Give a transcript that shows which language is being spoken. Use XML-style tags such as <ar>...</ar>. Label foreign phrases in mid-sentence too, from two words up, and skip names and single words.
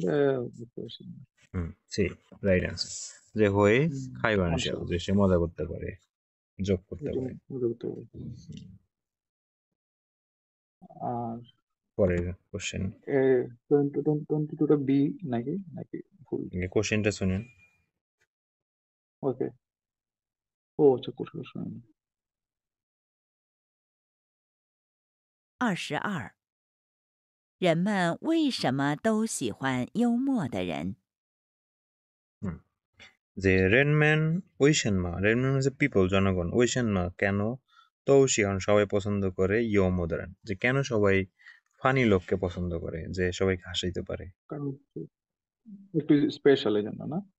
<bn>সি রাইট আনসার যে হয়ে খাই মানুষ যে সে মজা করতে পারে যোগ করতে পারে আর পরের কোশ্চেন 22টা বি নাকি নাকি ভুল? কোশ্চেনটা শুনেন। ওকে, ও আচ্ছা কোশ্চেন</bn> <zh>22，人们为什么都喜欢幽默的人？</zh> <bn>যে</bn> <zh>人们为什么,</zh> <bn>রেনম্যান হচ্ছে পিপল, জনগণ, ওইশানমা কেন, তো শিহন সবাই পছন্দ করে, ইয়মোদারান যে কেন সবাই ফানি লোককে পছন্দ করে, যে সবাইকে হাসাইতে পারে। কারণ একটু স্পেশাল এই জন্য না,</bn>